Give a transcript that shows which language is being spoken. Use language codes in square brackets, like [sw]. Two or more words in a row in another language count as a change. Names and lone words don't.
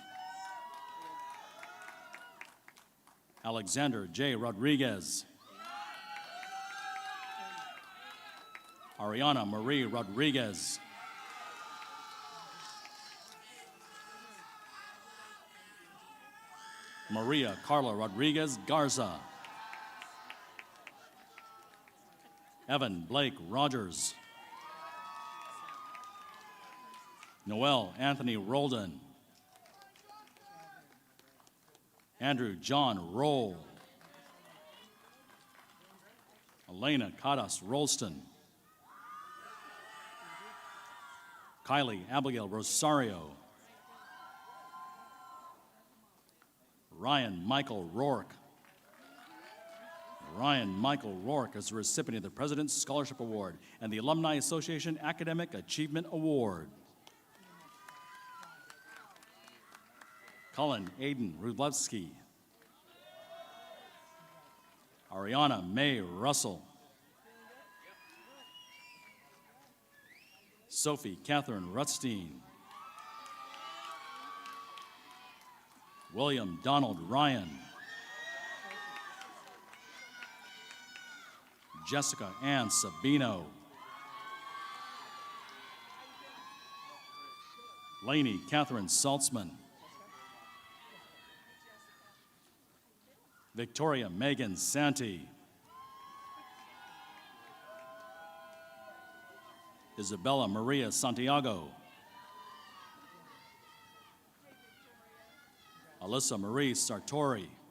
[en] Alexander J. Rodriguez. Ariana Marie Rodriguez. Maria Carla Rodriguez Garza. Evan Blake Rogers. Noel Anthony Roldan. Andrew John Roll. Elena Cadas Rolston. Kylie Abigail Rosario. Ryan Michael Rourke. Ryan Michael Rourke is the recipient of the President's Scholarship Award and the Alumni Association Academic Achievement Award. Colin Aiden Rudlewski. Ariana Mae Russell. Sophie Catherine Rutstein. William Donald Ryan. Jessica Ann Sabino. Lainey Catherine Saltzman. Victoria Megan Santee. Isabella Maria Santiago. Alyssa Marie Sartori.